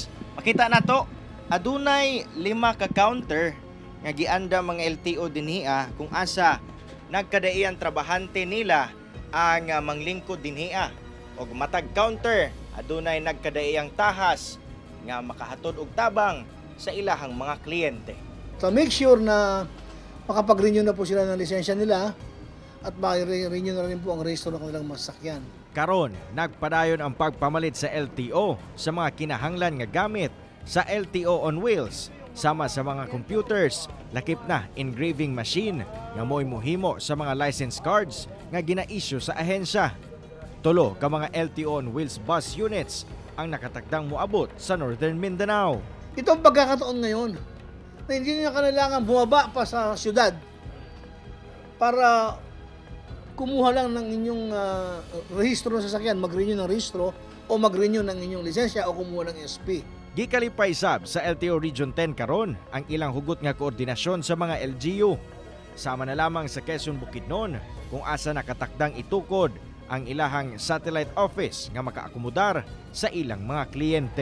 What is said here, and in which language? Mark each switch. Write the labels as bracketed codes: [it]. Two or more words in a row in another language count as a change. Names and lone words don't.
[ceb] Makita na to, adunay 5 ka counter nga gianda mga LTO dinhiya kung asa nagkadaiyang trabahante nila ang manglingkod dinhiya. Og matag counter, adunay nagkadaiyang tahas nga makahatod og tabang sa ilahang mga kliyente. [tl] So [en] make sure [tl] na makapag-renew na po sila ng lisensya nila at maka-renew na rin po ang rehistro ng kanilang masakyan. [ceb] Karon, nagpadayon ang pagpamalit sa LTO sa mga kinahanglan nga gamit sa LTO on Wheels sama sa mga computers, lakip na [en] engraving machine [ceb] nga mo'y muhimo sa mga [en] license cards [ceb] nga gina-issue sa ahensya. 3 ka mga LTO on Wheels [en] bus units [ceb] ang nakatakdang moabot sa Northern Mindanao. [tl] Ito ang pagkakataon ngayon na hindi nyo kailangan bumaba pa sa syudad para kumuha lang ng inyong rehistro ng sasakyan, mag-renew ng rehistro o mag-renew ng inyong lisensya o kumuha ng SP. [ceb] Gikalipay sab sa LTO Region 10 karon ang ilang hugot nga koordinasyon sa mga LGU. Sama na lamang sa Quezon Bukidnon kung asa nakatakdang itukod ang ilahang satellite office nga makaakomodar sa ilang mga kliyente.